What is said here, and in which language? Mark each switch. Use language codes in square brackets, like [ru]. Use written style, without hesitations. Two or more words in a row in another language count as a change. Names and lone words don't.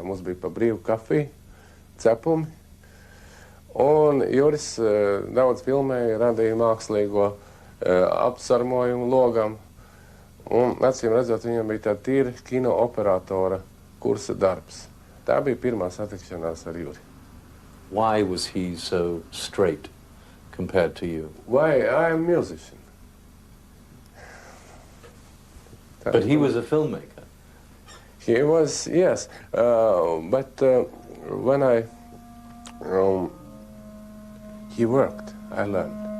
[lv] Mums bija pa brīvu kafiju, cepumi, un Juris daudz filmēja, radīja mākslīgo apsarmojumu logam, un acīm redzot, viņam bija tā tīra kino operatora kursa darbs. Tā bija pirmā satikšanās ar Juri. [en] Why was he so straight compared to you? Why? I am a musician. But he was a filmmaker. He was, yes. But when he worked, I learned.